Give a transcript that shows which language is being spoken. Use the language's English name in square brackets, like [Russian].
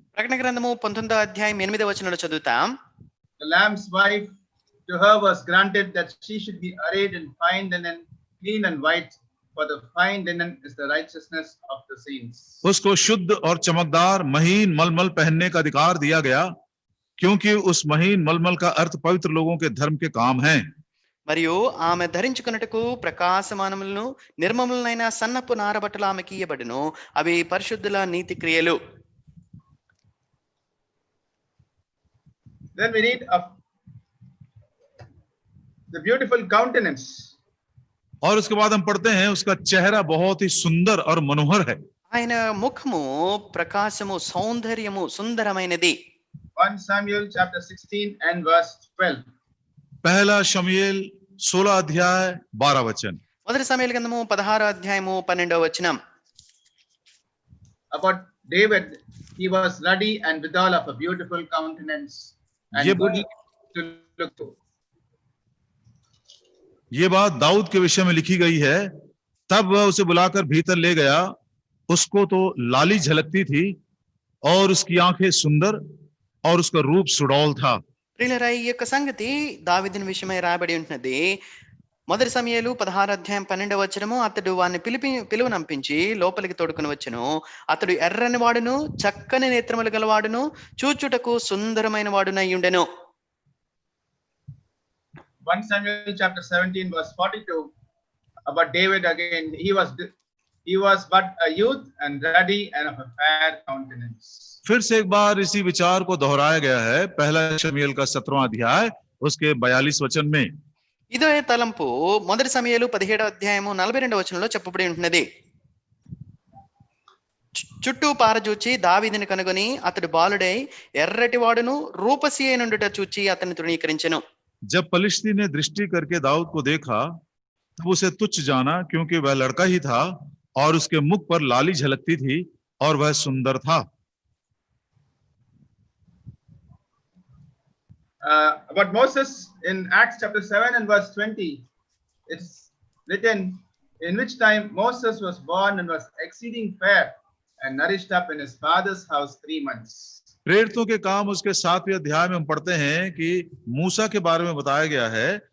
[Telugu] ప్రకటన గ్రంథము 19వ అధ్యాయం 8వ వచనంలో చదువుతాం. [English] The Lamb's wife, to her was granted that she should be arrayed in fine linen, clean and white, for the fine linen is the righteousness of the saints. [Hindi] उसको शुद्ध और चमकदार महीन मलमल पहनने का अधिकार दिया गया, क्योंकि उस महीन मलमल का अर्थ पवित्र लोगों के धर्म के काम हैं। [Telugu] మరియు ఆమె ధరించుకున్నట్టుకు ప్రకాశమానములను నిర్మములైన సన్నపు నారబట్టలు ఆమెకి ఇయ్యబడును, అవి పరిశుద్ధుల నీతి క్రియలు. [English] Then we read of the beautiful countenance. [Hindi] और उसके बाद हम पढ़ते हैं उसका चेहरा बहुत ही सुंदर और मनोहर है। [Telugu] ఆయన ముఖము ప్రకాశము సౌందర్యము సుందరమైనది. [English] 1 Samuel chapter 16 and verse 12. [Hindi] पहला शमूएल 16 अध्याय 12 वचन। [Telugu] మొదటి సమూయేలు గ్రంథము 16వ అధ్యాయము 12వ వచనం. [English] About David, he was ruddy and withal of a beautiful countenance and [Hindi] ये [English] goodly to look to. [Hindi] ये बात दाऊद के विषय में लिखी गई है। तब वह उसे बुलाकर भीतर ले गया, उसको तो लाली झलकती थी और उसकी आंखें सुंदर और उसका रूप सुडौल था। [Telugu] ప్రియులారా, ఈ యొక్క సంగతి దావీదుని విషయమై రాయబడి ఉంటున్నది. మొదటి సమూయేలు 16వ అధ్యాయం 12వ వచనము, అతడు వారిని పిలువనంపించి లోపలికి తోడుకుని వచ్చెను. అతడు ఎర్రని వాడును చక్కని నేత్రములు గలవాడును చూచుటకు సుందరమైన వాడునై ఉండెను. [English] 1 Samuel chapter 17 verse 42. About David again, he was but a youth and ruddy and of a fair countenance. [Hindi] फिर से एक बार इसी विचार को दोहराया गया है। पहला शमूएल का 17वां अध्याय उसके 42 वचन में। [Telugu] ఇదే తలంపు మొదటి సమూయేలు 17వ అధ్యాయము 42వ వచనంలో చెప్పబడి ఉంటున్నది. చుట్టూ పారజూచి దావీదుని కనుగొని అతడు బాలుడై ఎర్రటి వాడును రూపసి అయినుండుట చూచి అతన్ని తృణీకరించెను. [Hindi] जब पलिश्ती ने दृष्टि करके दाऊद को देखा तब उसे तुच्छ जाना, क्योंकि वह लड़का ही था और उसके मुख पर लाली झलकती थी और वह सुंदर था। [English] About Moses in Acts chapter 7 and verse 20, it's written, in which time Moses was born and was exceeding fair and nourished up in his father's house 3 months. [Hindi] प्रेरितों के काम उसके 7वें अध्याय में हम पढ़ते हैं कि मूसा के बारे में बताया गया है।